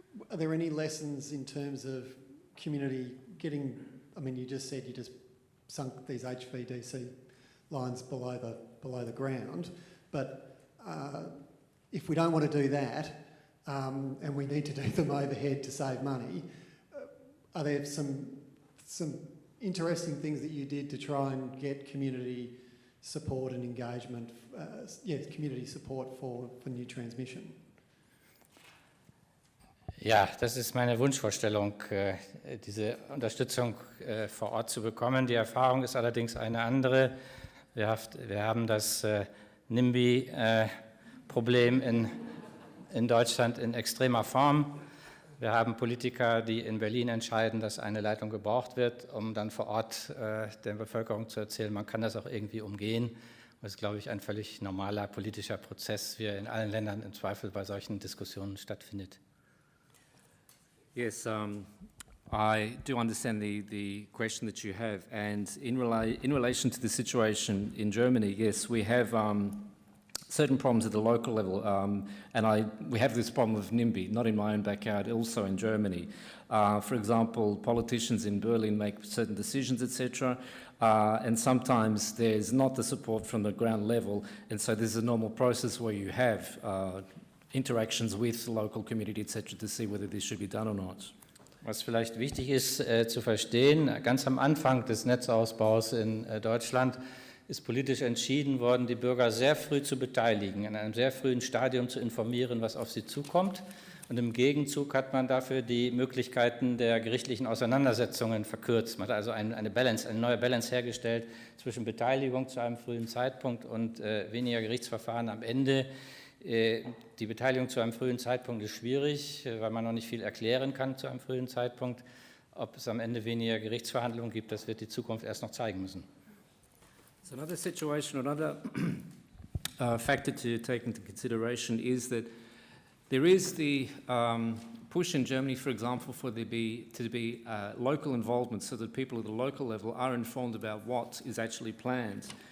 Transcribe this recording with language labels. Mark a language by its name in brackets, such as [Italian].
[English] Are there any lessons in terms of community getting, I mean, you just said you just sunk these HVDC lines below the ground, but if we don't want to do that, and we need to do them overhead to save money, are there some interesting things that you did to try and get community support and engagement, community support for new transmission? [German] Ja, das ist meine Wunschvorstellung, diese Unterstützung vor Ort zu bekommen. Die Erfahrung ist allerdings eine andere. Wir haben das NIMBY-Problem in Deutschland in extremer Form. Wir haben Politiker, die in Berlin entscheiden, dass eine Leitung gebraucht wird, um dann vor Ort der Bevölkerung zu erzählen, man kann das auch irgendwie umgehen. Das ist, glaube ich, ein völlig normaler politischer Prozess, wie er in allen Ländern im Zweifel bei solchen Diskussionen stattfindet. [English] Yes, I do understand the question that you have, and in relation to the situation in Germany, yes, we have certain problems at the local level, and we have this problem of NIMBY, not in my own backyard, also in Germany. For example, politicians in Berlin make certain decisions, etc., and sometimes there's not the support from the ground level, and so there's a normal process where you have interactions with the local community, etc., to see whether this should be done or not. [German] Was vielleicht wichtig ist zu verstehen, ganz am Anfang des Netzausbaus in Deutschland ist politisch entschieden worden, die Bürger sehr früh zu beteiligen, in einem sehr frühen Stadium zu informieren, was auf sie zukommt. Und im Gegenzug hat man dafür die Möglichkeiten der gerichtlichen Auseinandersetzungen verkürzt. Man hat also eine neue Balance hergestellt zwischen Beteiligung zu einem frühen Zeitpunkt und weniger Gerichtsverfahren am Ende. Die Beteiligung zu einem frühen Zeitpunkt ist schwierig, weil man noch nicht viel erklären kann zu einem frühen Zeitpunkt. Ob es am Ende weniger Gerichtsverhandlungen gibt, das wird die Zukunft erst noch zeigen müssen. [English] So another situation, another factor to take into consideration is that there is the push in Germany, for example, for there to be local involvement so that people at the local level are informed about what is actually planned.